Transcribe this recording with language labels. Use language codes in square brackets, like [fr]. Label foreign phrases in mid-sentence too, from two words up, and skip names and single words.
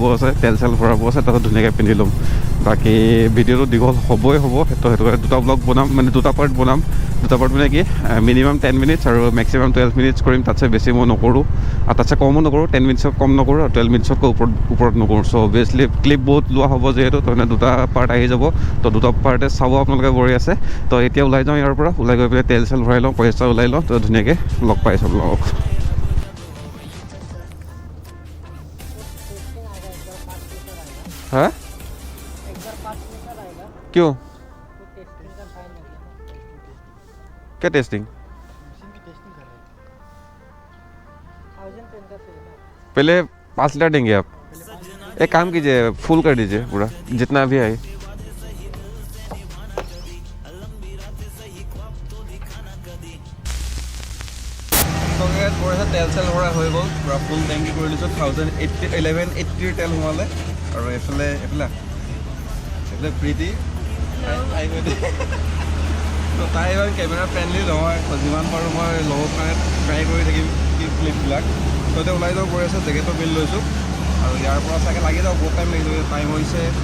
[as] আছে তেল চেল ভৰাব আছে তাৰপিছত ধুনীয়াকৈ পিন্ধি ল'ম বাকী ভিডিঅ'টো দীঘল হ'বই হ'ব সেইটো কাৰণে দুটা ব্লগ বনাম মানে দুটা পাৰ্ট বনাম দুটা পাৰ্ট মানে কি মিনিমাম 10 মিনিটছ আৰু মেক্সিমাম 12 মিনিটছ কৰিম তাতছে বেছি মই নকৰোঁ আৰু তাতছে কমো নকৰোঁ 10 মিনিটছত কম নকৰোঁ আৰু 12 মিনিটছতকৈ ওপৰত নকৰোঁ [en] so obviously [as] ক্লিপ বহুত লোৱা হ'ব যিহেতু তাৰমানে দুটা পাৰ্ট আহি যাব তো দুটা পাৰ্টে চাব আপোনালোকে বঢ়ি আছে তো এতিয়া ওলাই যাওঁ ইয়াৰ পৰা ওলাই গৈ পেলাই তেল চেল ভৰাই লওঁ পইচা ওলাই লওঁ তো ধুনীয়াকৈ লগ পাই চব লগক [hi] হা क्यों क्या टेस्टिंग पहले 5 लीटर देंगे आप एक काम कीजिए फुल कर दीजिए पूरा जितना भी है [as] তেল চেল ভৰা হৈ গ'ল পূৰা ফুল টেংকি কৰি দিছোঁ 1180 তেল সোমালে আৰু এইফালে প্ৰীতি তাই ইমান [en] camera friendly [as] নহয় যিমান পাৰোঁ মই ল'ব কাৰণে ট্ৰাই কৰি থাকিম ক্লিপবিলাক তো এতিয়া ওলাই যাব গৈ আছে জেকেটটো পিন্ধি লৈছোঁ আৰু ইয়াৰ পৰা চাগে লাগি যাব বহুত টাইম লাগিব টাইম হৈছে